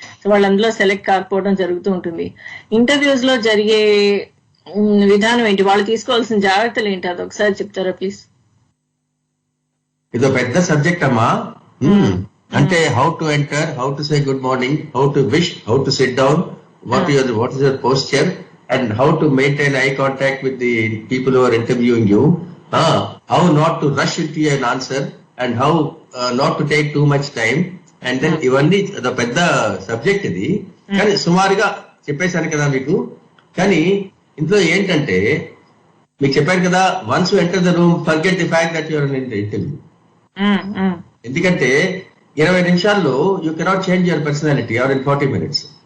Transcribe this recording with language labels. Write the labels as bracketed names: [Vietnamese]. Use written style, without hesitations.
[Telugu] వాళ్ళు అందులో సెలెక్ట్ కాకపోవడం జరుగుతూ ఉంటుంది. ఇంటర్వ్యూస్ లో జరిగే విధానం ఏంటి, వాళ్ళు తీసుకోవాల్సిన జాగ్రత్తలు ఏంటి, అది ఒకసారి చెప్తారా ప్లీజ్? ఇదో పెద్ద సబ్జెక్ట్ అమ్మా. [English] అంటే how to enter, how to say good morning, how to wish, how to sit down, what is your posture, and how to maintain eye contact with the people who are interviewing you, how not to rush into an answer, and how not to take too much time, and then [Telugu] ఇవన్నీ అదో పెద్ద subject ఇది. కానీ సుమారుగా చెప్పేశాను కదా మీకు. కానీ ఇందులో ఏంటంటే మీకు చెప్పాను కదా, [English] Once you enter the room forget the fact that your in the interview. [Telugu] ఎందుకంటే 20 నిమిషాల్లో [English] You cannot change your personality or in 40 minutes.